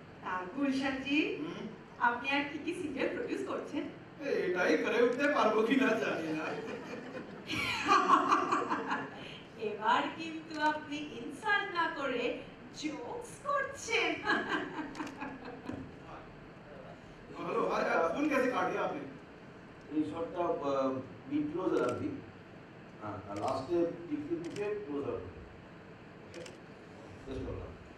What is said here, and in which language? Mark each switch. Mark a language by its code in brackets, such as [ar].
[bn] আর গুলশান জি, আপনি আর কি কি সিরিয়াল প্রোডিউস করছেন? এটাই করে উঠতে পারবো কিনা জানি না। এবার কিন্তু আপনি ইনসাল্ট না করে জোকস করছেন। [hi] हेलो, अरे फोन कैसे काट दिया आपने? [bn] এই শটটা মিড ক্লোজার আর কি। হ্যাঁ, আর লাস্টে টিকলি মুখে ক্লোজার শেষ করলাম।